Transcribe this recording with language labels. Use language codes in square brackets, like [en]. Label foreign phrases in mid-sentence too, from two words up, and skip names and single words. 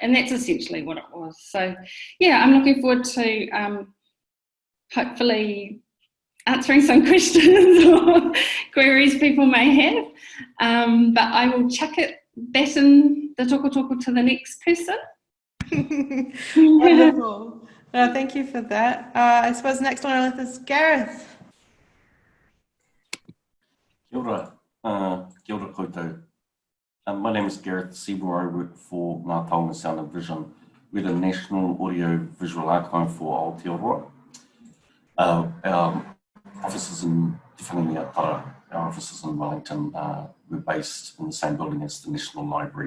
[en] And that's essentially what it was. So yeah, I'm looking forward to hopefully answering some questions or queries people may have. But I will chuck it back in the toko to the next person. Wonderful. No, thank you for that. I suppose next on our list is Gareth. [mi] Kia ora koutou. [en] My name is Gareth Seymour. I work for Ngā Taonga Sound and Vision. We're the National Audio Visual Archive for Aotearoa. Our offices in Te Whanganui-a-Para, our offices in Wellington, we're based in the same building as the National Library.